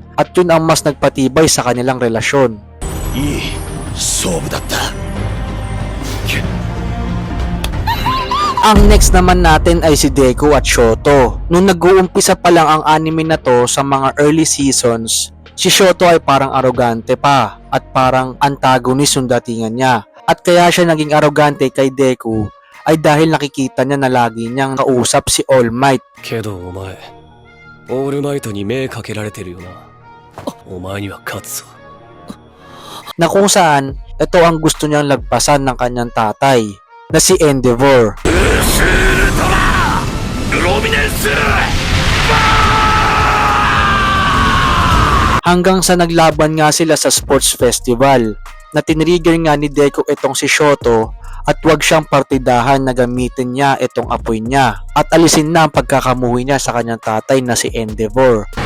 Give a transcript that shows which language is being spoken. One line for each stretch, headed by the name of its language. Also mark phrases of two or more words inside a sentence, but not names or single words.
Filipino: At yun ang mas nagpatibay sa kanilang relasyon. Ang next naman natin ay si Deku at Shoto. Nung nag-uumpisa pa lang ang anime na to sa mga
English: early seasons,
Filipino: si Shoto ay parang arogante pa at parang antagonist yung datingan niya. At kaya siya naging arogante kay Deku ay dahil nakikita niya na lagi niyang kausap si All Might.
Japanese: けどお前、オールマイトに目かけられてるよな。お前には勝つぞ。
Filipino: na kung saan ito ang gusto niyang lagpasan ng kanyang tatay na si Endeavor. Hanggang sa naglaban nga sila sa
English: sports festival
Filipino: na tinrigger nga ni Deku itong si Shoto at wag siyang partidahan na gamitin niya itong apoy niya at alisin na ang pagkakamuhi niya sa kanyang tatay na si Endeavor.